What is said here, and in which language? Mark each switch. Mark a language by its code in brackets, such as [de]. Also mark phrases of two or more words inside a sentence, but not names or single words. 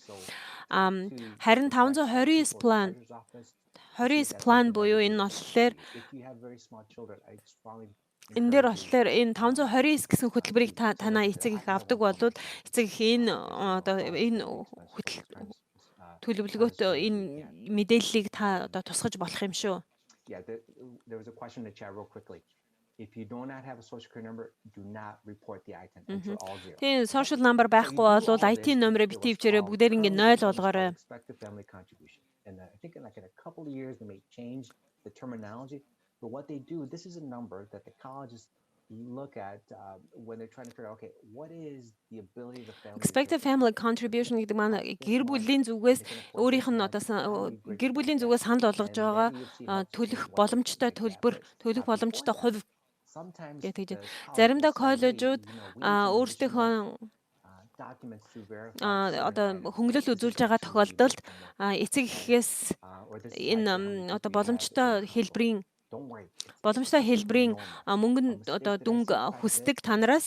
[mn] Харин 529 план буюу энэ болохоор энэ дээр болохоор энэ 529 гэсэн хөтөлбөрийг танаа эцэг их авдаг болвол эцэг их энэ одоо энэ төлөвлөгөөт энэ мэдээллийг та одоо тусгаж болох юм шүү. [en] Yeah, there was a question in the chat real quickly. If you do not have a social security number, do not report the item. Enter all zero. [mn] Тийм [en] Okay? social number So you [mn] байхгүй [en] do [mn] бол [en] all of IT this to [mn] номероо [en] get [mn] битгий [en] what's [mn] хвчээрээ [en] called [mn] бүгдээр ингэ [en] currently 0 what's called [mn] болгоорой. [en] expected family contribution. And I think in like in a couple of years they may change the terminology. But what they do, this is a number that the colleges look at when they're trying to figure out, okay, what is the ability of the family to Expected family contribution [mn] гэдэг маань гэр бүлийн зүгээс өөрийнх нь одоо гэр бүлийн зүгээс санал болгож байгаа төлөх боломжтой төлбөр, төлөх боломжтой хувь гэдэг. Заримдаа коллежууд өөрсдийнхөө одоо хөнгөлөлт үзүүлж байгаа тохиолдолд эцэг эхээс энэ одоо боломжтой хэлбэрийн мөнгөнд одоо дүнг хүсдэг танараас.